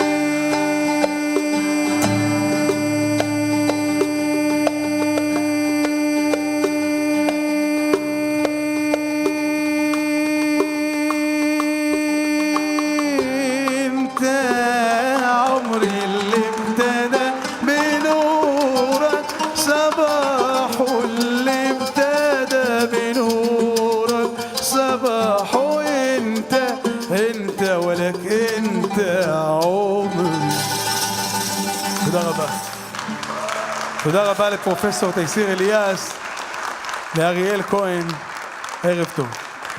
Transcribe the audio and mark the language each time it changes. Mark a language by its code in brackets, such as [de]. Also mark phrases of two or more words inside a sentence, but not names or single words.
[ar] انت عمري اللي ابتدى بنورك صباحه اللي ابتدى بنورك صباحه انت ولك انت عمري. [he] תודה רבה לפרופסור תייסיר אליאס, לאריאל כהן, ערב טוב.